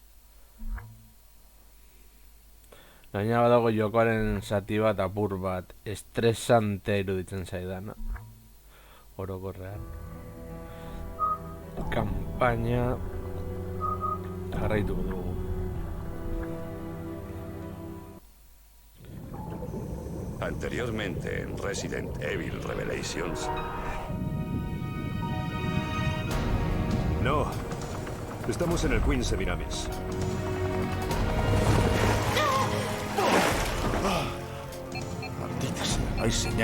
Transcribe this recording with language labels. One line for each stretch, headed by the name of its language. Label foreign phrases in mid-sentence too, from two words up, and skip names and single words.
Basque: Gaina badago jokoaren zati bat apur bat estresante iruditzen zaidana. Orokorrean. Kampaina jarraituko dugu.
Spanish: Anteriormente en Resident Evil Revelations. No, estamos en el Queen Semiramis. Maldita sea, no hay señal.